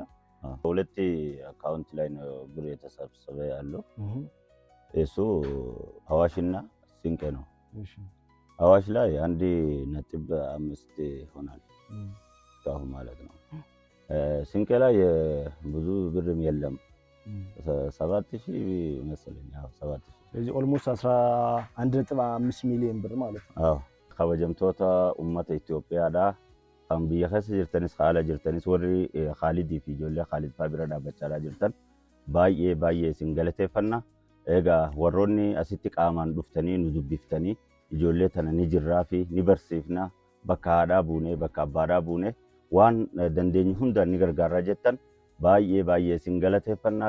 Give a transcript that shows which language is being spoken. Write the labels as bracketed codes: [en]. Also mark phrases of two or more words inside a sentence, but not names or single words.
[am] ሁለት አካውንት ላይ ነው ብር የተሰበሰበ ያለው። እሱ አዋሽና ሲንቄ ነው። አዋሽ ላይ 1.5 ይሆናል እስካሁን ማለት ነው። ሲንቄ ላይ ብዙ ብርም የለም 7000 መሰለኝ። 7000 ስለዚህ ኦልሞስት 11.5 ሚሊዮን ብር ማለት ነው። [om] kabajamtoota uummata Itoophiyaadhaa kan biyya keessa jirtanis haala jirtanis warri Khaalidii fi ijoollee Khaalid fa'aa bira dhaabbachaa jirtan baay'ee isin galateeffanna. Egaa warroonni asitti qaamaan dhuftanii nu dubbiftanii ijoollee tana ni jirraa fi ni barsiifna bakka haadhaa buunee bakka abbaadhaa buunee waan dandeenyu hunda ni gargaarra jettan baay'ee isin galateeffanna.